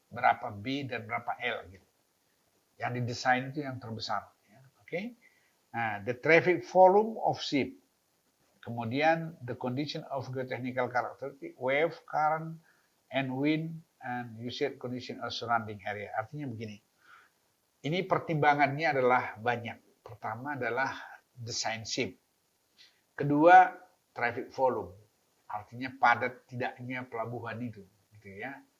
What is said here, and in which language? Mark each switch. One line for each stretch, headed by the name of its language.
Indonesian: Berapa B dan berapa L gitu. Yang didesain itu yang terbesar. Ya, oke.
English: Nah, the traffic volume of ship. Kemudian the condition of geotechnical characteristic, wave, current, and wind, and usage condition of surrounding area.
Indonesian: Artinya begini. Ini pertimbangannya adalah banyak. Pertama adalah design ship. Kedua, traffic volume. artinya padat tidaknya pelabuhan itu, gitu ya.